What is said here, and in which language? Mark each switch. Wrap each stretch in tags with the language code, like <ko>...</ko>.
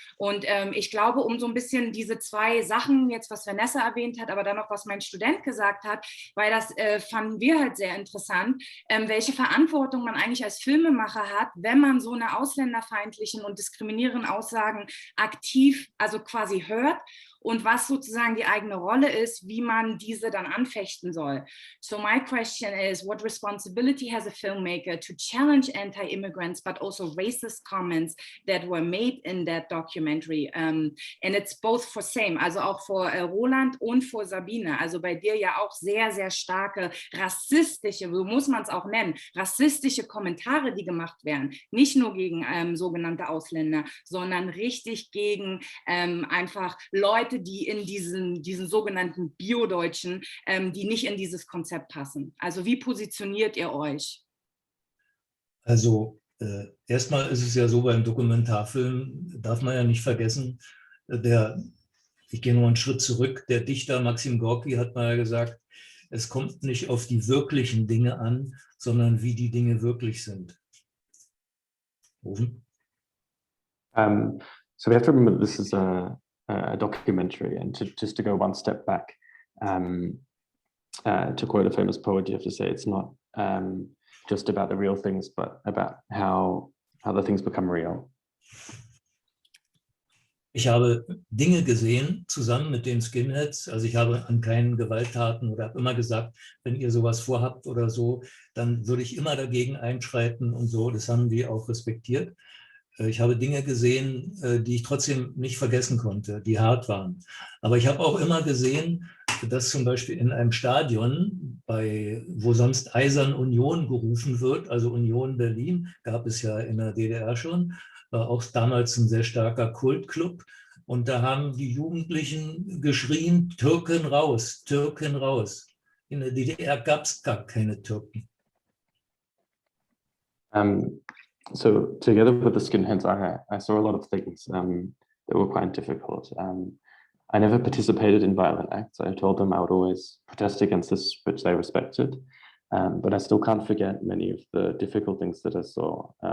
<de>Und ich glaube, um so ein bisschen diese 2 Sachen, jetzt was Vanessa erwähnt hat, aber dann noch was mein Student gesagt hat, weil das fanden wir halt sehr interessant, welche Verantwortung man eigentlich als Filmemacher hat, wenn man so eine ausländerfeindlichen und diskriminierenden Aussagen aktiv, also quasi hört, und was sozusagen die eigene Rolle ist, wie man diese dann anfechten soll.</de> <en>So my question is, what responsibility has a filmmaker to challenge anti-immigrants, but also racist comments that were made in that documentary? And it's both for same,</en> <de>also auch vor Roland und vor Sabine. Also bei dir ja auch sehr, sehr starke rassistische, so muss man es auch nennen, rassistische Kommentare, die gemacht werden. Nicht nur gegen sogenannte Ausländer, sondern richtig gegen einfach Leute, die in diesen sogenannten Bio-Deutschen, die nicht in dieses Konzept passen. Also wie positioniert ihr euch? Also Erstmal ist es ja so, beim Dokumentarfilm darf man ja nicht vergessen, ich gehe nur einen Schritt zurück, der Dichter Maxim Gorki hat mal gesagt, es kommt nicht auf die wirklichen Dinge an, sondern wie die Dinge wirklich sind. Ofen?</de> <en>So we have to remember this is a documentary, and just to go one step back, to quote a famous poet, you have to say it's not just about the real things, but about how the things become real.</en> <de>Ich habe Dinge gesehen, zusammen mit den Skinheads. Also ich habe an keinen Gewalttaten oder habe immer gesagt, wenn ihr sowas vorhabt oder so, dann würde ich immer dagegen einschreiten und so. Das haben die auch respektiert. Ich habe Dinge gesehen, die ich trotzdem nicht vergessen konnte, die hart waren. Aber ich habe auch immer gesehen, dass zum Beispiel in einem Stadion, wo sonst Eisern Union gerufen wird, also Union Berlin, gab es ja in der DDR schon, war auch damals ein sehr starker Kultclub. Und da haben die Jugendlichen geschrien, Türken raus, Türken raus. In der DDR gab es gar keine Türken.</de> <en>So together with the skinheads, I saw a lot of things that were quite difficult. I never participated in violent acts. I told them I would always protest against this, which they respected. But I still can't forget many of the difficult things that I saw.</en>